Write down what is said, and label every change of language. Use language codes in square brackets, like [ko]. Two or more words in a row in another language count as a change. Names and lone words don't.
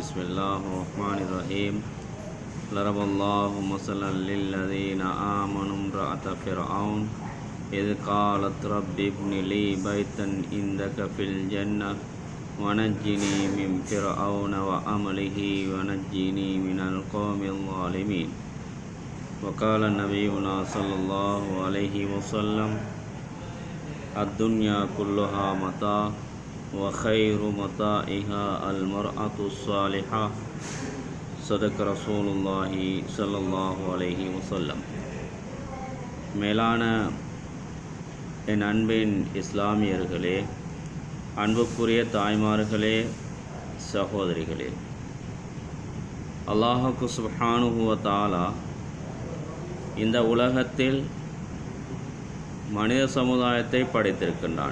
[ar] Bismillahirrahmanirrahim. ضرب الله مثلا للذين آمنوا امرأة فرعون إذ قالت رب ابن لي بيتا عندك في الجنة ونجني من فرعون وعمله ونجني من القوم الظالمين. وقال نبينا صلى الله عليه وسلم الدنيا كلها متاع وخير متاعها المرأة الصالحة. صدق رسول الله صلى الله عليه وسلم. [ta] மேலான என் அன்பின் இஸ்லாமியர்களே, அன்புக்குரிய தாய்மார்களே, சகோதரிகளே, [ar] الله سبحانه وتعالى [ta] இந்த உலகத்தில் மனித சமுதாயத்தை படைத்திருக்கின்றான்.